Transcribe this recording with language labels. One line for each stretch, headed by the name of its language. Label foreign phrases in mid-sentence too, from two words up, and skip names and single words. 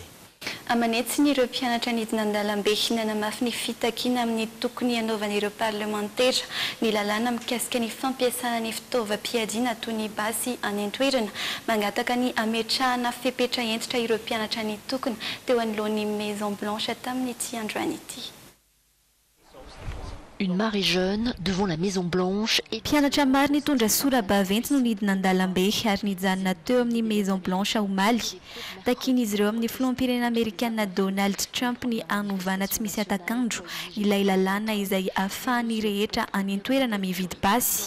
Malagasy: Amanetsy ireo mpianatra nidina an-dalambe nanamafy ny fitakiana amin'ny tokony hanaovan'ireo parlemantera ny lalàna mikasika ny fampiasana ny fitaovam-piadiana toy ny basy any an-toerana mangataka ny ametrahana fepetra entitra ireo mpianatra ny tokony teo anoloan'ny Maison Blanche tamin'ny ity androany ity.
French: Une marée jeune devant la Maison Blanche et
Malagasy: mpianatra maro nitondra sora baventy no nidina an-dalambe ary nijanona teo amin'ny Maison Blanche omaly. Takin'izy ireo amin'ny filoham-pirenena Amerikana Donald Trump ny anovana tsy misy atakandro ilay lalàna izay ahafahan'ny rehetra any an-toerana mividy basy.